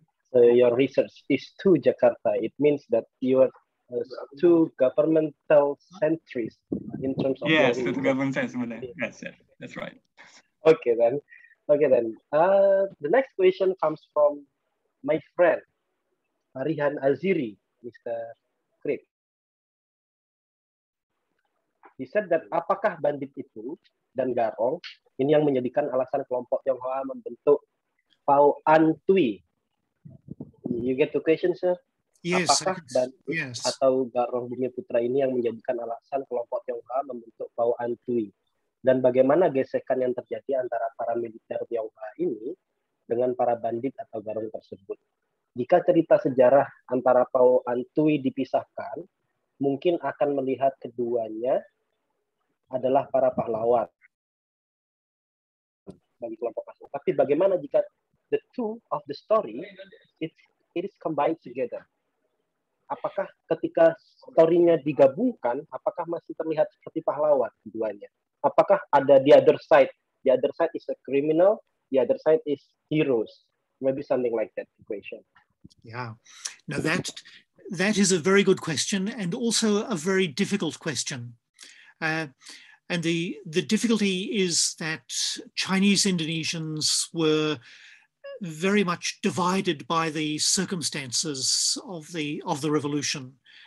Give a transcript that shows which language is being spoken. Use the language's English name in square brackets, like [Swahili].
[English] So your research is to Jakarta. It means that you are two governmental centuries in terms of yes, to government centuries. Yes, that's right. Okay then. The next question comes from my friend Rihan Aziri, Mr. Cribb. He said that [Indonesian] apakah bandit itu dan garong ini yang menjadikan alasan kelompok Tionghoa membentuk Pau Antui? [English] You get the question, sir? Yes. [Indonesian] Apakah bandit atau garong bumi putra ini yang menjadikan alasan kelompok Tionghoa membentuk Pau Antui? Dan bagaimana gesekan yang terjadi antara para militer Tionghoa ini dengan para bandit atau garong tersebut? Jika cerita sejarah antara Pau Antui dipisahkan, mungkin akan melihat keduanya adalah para pahlawan bagi kelompok masing. Tapi bagaimana jika [English] the two of the story it is combined together? [Indonesian] Apakah ketika story-nya digabungkan, apakah masih terlihat seperti pahlawan keduanya? Apakah ada [English] the other side? The other side is a criminal, the other side is heroes. Maybe something like that equation. Yeah. Now that is a very good question and also a very difficult question. And the difficulty is that Chinese Indonesians were very much divided by the circumstances of the revolution.